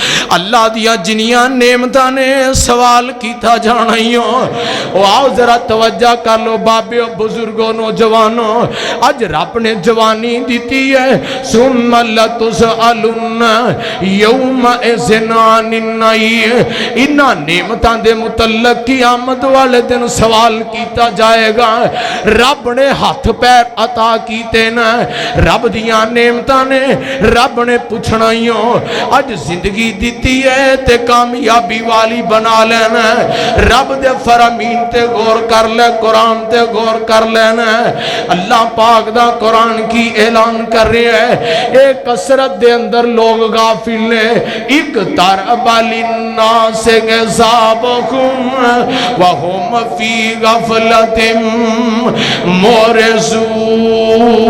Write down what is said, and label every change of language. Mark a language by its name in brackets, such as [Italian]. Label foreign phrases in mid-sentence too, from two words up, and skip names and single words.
[Punjabi] اللہ دیا جنیاں نعمتاں نے سوال کیتا جانا ہی ہو آؤ ذرا توجہ کر لو بابے و بزرگوں نوجوانوں اج رب نے جوانی دیتی ہے [Arabic] ثم لتسألن یومئذ عن النعیم [Punjabi] انہاں نعمتاں دے متعلق قیامت والے دن سوال کیتا جائے گا رب نے ہاتھ پیر عطا کیتے نا رب دیاں نعمتاں نے رب نے پوچھنا ہی ہو اج زندگی دیتی ہے تے کامیابی والی بنا لینا رب دے فرامین تے غور کر لے قرآن تے غور کر لینا اللہ پاک دا قرآن کی اعلان کر رہے ہیں ایک کثرت دے اندر لوگ غافل نے [Arabic] ایک ترب للناس حسابہم وہم فی غفلت معرضون